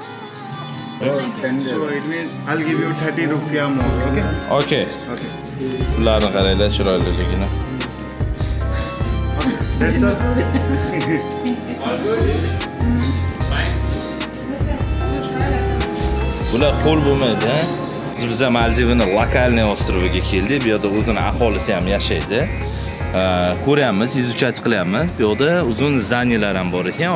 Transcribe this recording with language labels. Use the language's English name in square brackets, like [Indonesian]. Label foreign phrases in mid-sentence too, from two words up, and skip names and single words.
[English] So it means I'll give you 30 rupiah more, okay? Okay. [Uzbek] Ularni qaranglar, chiroyliligini. [English] That's all. [Uzbek] Bular qo'l bo'lmaydi, ha? Biz Maldivani lokalniy ostroviga keldik. Bu yerda o'zini aholisi ham yashaydi. Ko'ryapmiz, izuchat qilyapmiz. Bu yerda uzun zdaniylar ham bor ekan.